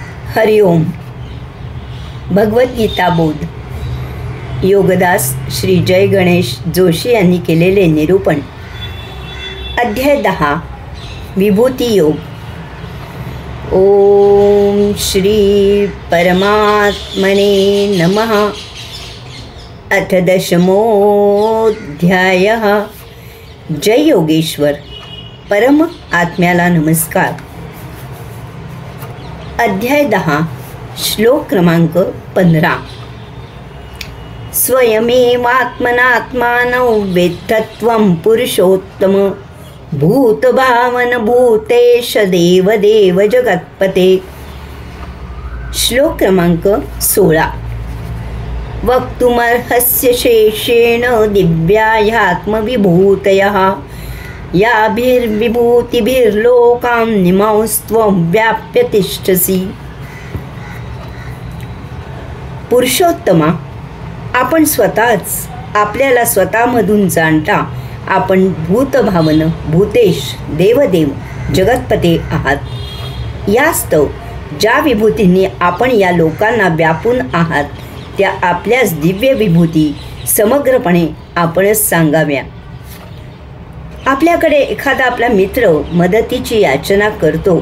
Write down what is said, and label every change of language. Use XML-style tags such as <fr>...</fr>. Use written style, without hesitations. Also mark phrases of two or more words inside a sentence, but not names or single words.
<mr>हरिओम. भगवद्गीता बोध. योगदास श्री जय गणेश जोशी यांनी केलेले निरूपण. अध्याय 10. विभूती योग.</mr> <sa>ओम श्री परमात्मने नमः. अथ 10मोऽध्यायः.</sa> <mr>जय योगेश्वर. परम आत्म्याला नमस्कार. अध्याय 10. श्लोक क्रमांक 15.</mr> <sa>स्वयमेवात्मनात्मानौ वेत्तत्वं पुरुषोत्तम भूतभावन भूतेश देवदेव जगत्पते.</sa> <mr>श्लोक क्रमांक 16.</mr> <sa>वक्तुमर्हस्य शेषेण दिव्याह्यात्मविभूतयः याभिर्विभूतिभिर्लोकां निमांस्त्वं व्याप्य तिष्ठसि.</sa> <mr>पुरुषोत्तमा, आपण स्वतःच आपल्याला स्वतःमधून जाणता आपण</mr> <sa>भूतभावन भूतेश देवदेव जगतपते</sa> <mr>आहात. यास्तव ज्या विभूतींनी आपण या लोकांना व्यापून आहात त्या आपल्याच दिव्य विभूती समग्रपणे आपणच सांगाव्या. आपल्याकडे एखादा आपला मित्र मदतीची याचना करतो.</mr>